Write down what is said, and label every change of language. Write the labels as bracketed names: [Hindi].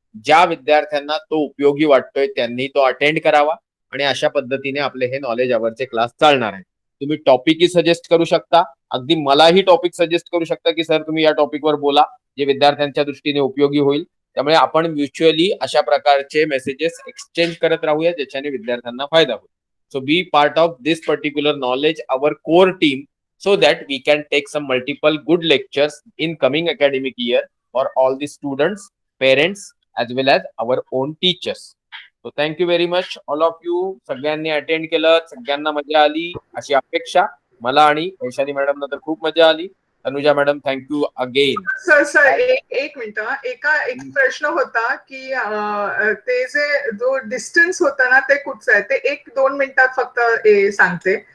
[Marathi] ज्या विद्यार्थ्यांना तो उपयोगी वाटतोय त्यांनी तो अटेंड करावा आणि अशा पद्धतीने आपले हे नॉलेज अवरचे क्लास चालणार आहे. तुम्ही टॉपिकही सजेस्ट करू शकता, अगदी मलाही टॉपिक सजेस्ट करू शकता की सर तुम्ही या टॉपिकवर बोला जे विद्यार्थ्यांच्या दृष्टीने उपयोगी होईल. त्यामुळे आपण म्युच्युअली अशा प्रकारचे मेसेजेस एक्सचेंज करत राहूया ज्याच्याने विद्यार्थ्यांना फायदा होईल. [English] So be part of this particular knowledge, our core team, so that we can take some multiple good lectures in coming academic year for all the students, parents, as well as our own teachers. So thank you very much all of you. [Marathi] सगळ्यांनी attend केलं, सगळ्यांना मजा आली अशी अपेक्षा मला आणि Vaishali madam तर खूप मजा आली. [English] Tanuja madam thank you again. [Marathi] Sir एक मिनिट, एक प्रश्न होता की ते जो डिस्टन्स होता ना ते कुठचं आहे ते 1-2 मिनिटात फक्त सांगते.